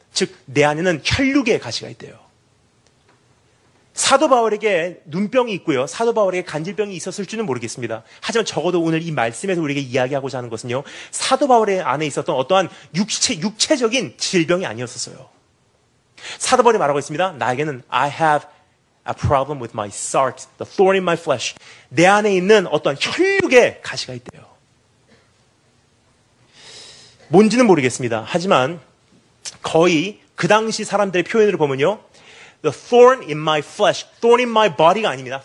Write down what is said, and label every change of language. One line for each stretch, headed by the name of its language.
Korean: 즉, 내 안에는 혈육의 가시가 있대요. 사도 바울에게 눈병이 있고요, 사도 바울에게 간질병이 있었을지는 모르겠습니다. 하지만 적어도 오늘 이 말씀에서 우리에게 이야기하고자 하는 것은요, 사도 바울의 안에 있었던 어떠한 육체적인 질병이 아니었었어요. 사도 바울이 말하고 있습니다. 나에게는
English: I have a problem with my sarx, the thorn in my flesh.
Korean: 내 안에 있는 어떤 혈육의 가시가 있대요. 뭔지는 모르겠습니다. 하지만 거의 그 당시 사람들의 표현으로 보면요,
English: the thorn in my flesh, thorn in my body
Korean: 가 아닙니다.